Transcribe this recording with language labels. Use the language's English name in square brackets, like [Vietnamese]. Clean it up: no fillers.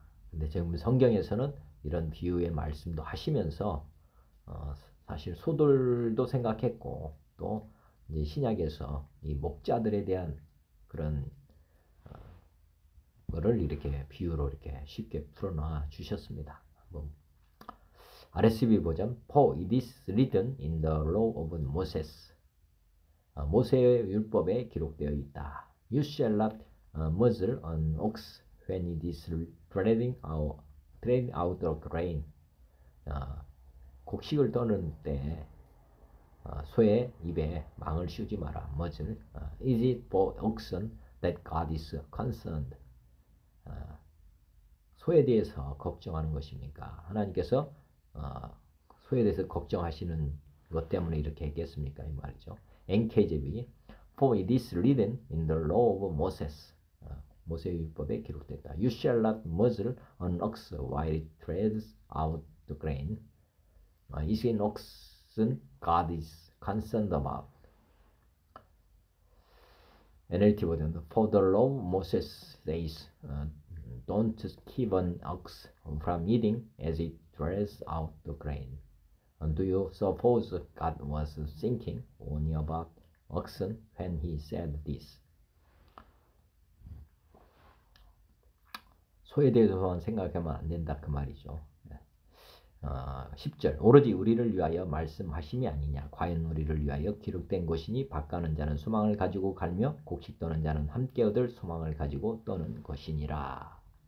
[Korean] 근데 지금 성경에서는 이런 비유의 말씀도 하시면서 사실 소들도 생각했고 또 이제 신약에서 이 목자들에 대한 그런 거를 이렇게 비유로 이렇게 쉽게 풀어놔 주셨습니다. [English] RSV [Korean] 버전 [English] For it is written in the law of Moses. [Korean] 모세의 율법에 기록되어 있다. [English] You shall not muzzle an ox when it is treading out the grain. [Korean] 곡식을 떠는 때 소의 입에 망을 씌우지 마라. [English] muzzle. Is it for oxen that God is concerned? [Korean] 소에 대해서 걱정하는 것입니까? 하나님께서 소에 대해서 걱정하시는 것 때문에 이렇게 했겠습니까? 이 말이죠. [English] NKJV For it is written in the law of Moses. [Korean] 모세의 율법에 기록됐다. [English] You shall not muzzle an ox while it treads out the grain. Is an oxen God is concerned about. NLT [Korean] 버전 [English] For the law of Moses says don't keep an ox from eating as it treads out the grain. Do you suppose God was thinking only about oxen when he said this? [Korean] 소에 대해서만 생각하면 안 된다 그 말이죠. 10절 오로지 우리를 위하여 말씀하심이 아니냐 과연 우리를 위하여 기록된 것이니 밭가는 자는 소망을 가지고 갈며 곡식 떠는 자는 함께 얻을 소망을 가지고 떠는 것이니라.